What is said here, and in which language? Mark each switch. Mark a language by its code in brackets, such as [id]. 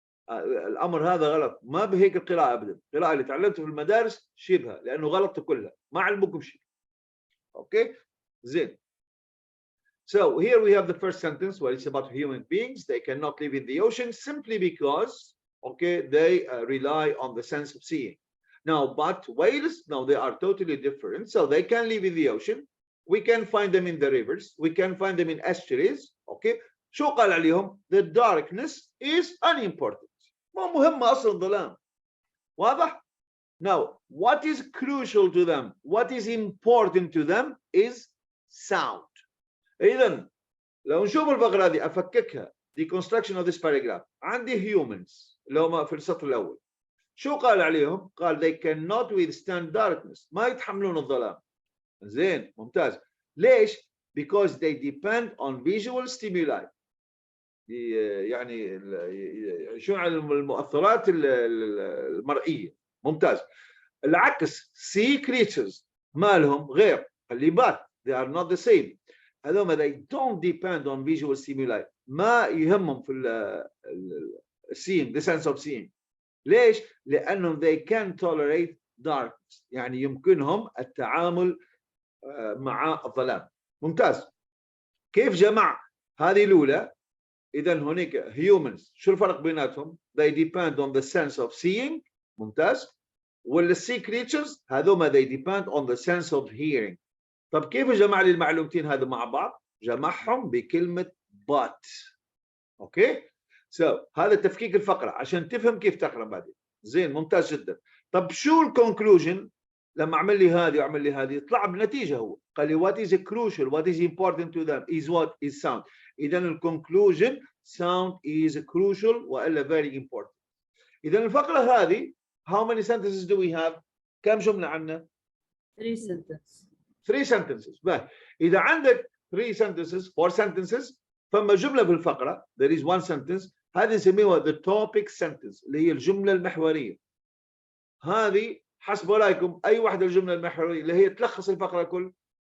[ar] الامر هذا غلط، ما بهيك القراءه ابدا. القراءه اللي تعلمتها في المدارس شيلها لانه غلط كلها، ما علموكم شيء. اوكي زين. [en] So here we have the first sentence where it's about human beings. They cannot live in the ocean simply because, okay, they rely on the sense of seeing. Now, but whales, no, they are totally different. So they can live in the ocean. We can find them in the rivers. We can find them in estuaries. Okay. [ar] شو قال عليهم؟ [en] The darkness is unimportant. [ar] ما مهمة أصلا الظلام. [en] واضح؟ Now, what is crucial to them? What is important to them is sound. [ar] إذن لو نشوف الفقرة هذه أفككها [en] deconstruction of this paragraph. [ar] عندي humans اللي هم في السطر الأول. شو قال عليهم؟ قال [en] they cannot withstand darkness. [ar] ما يتحملون الظلام. زين ممتاز. ليش؟ [en] Because they depend on visual stimuli. [ar] يعني شو على المؤثرات المرئية. ممتاز. العكس sea creatures ما لهم غير الليبات. [en] They are not the same. [ar] هذوما [en] they don't depend on visual stimuli. [ar] ما يهمهم في [en] seeing, the sense of seeing. [ar] ليش؟ لأنهم [en] they can tolerate darkness. [ar] يعني يمكنهم التعامل مع الظلام. ممتاز. كيف جمع هذه الأولى؟ إذا هناك humans شو الفرق بيناتهم؟ [en] They depend on the sense of seeing. [ar] ممتاز. [en] وال sea creatures هذوما they depend on the sense of hearing. [ar] طب كيف جمع لي المعلومتين هذا مع بعض؟ جمعهم بكلمة but. اوكي؟ هذا تفكيك الفقرة عشان تفهم كيف تقرأ بعدين. زين ممتاز جدا. طب شو الكونكلوجن؟ لما اعمل لي هذه واعمل لي هذه يطلع بنتيجة هو. قال لي [en] what is crucial, what is important to them is what is sound. [ar] إذا الكونكلوجن [en] sound is crucial [ar] وإلا [en] very important. [ar] إذا الفقرة هذه [en] how many sentences do we have؟ [ar] كم جملة عندنا؟ [en] 3 sentences. 3 sentences. بقى. [ar] إذا عندك 3 sentences 4 sentences فما جملة في الفقرة [en] there is one sentence [ar] هذه نسميها [en] the topic sentence [ar] اللي هي الجملة المحورية. هذه حسب رأيكم أي واحدة الجملة المحورية اللي هي تلخص الفقرة كل؟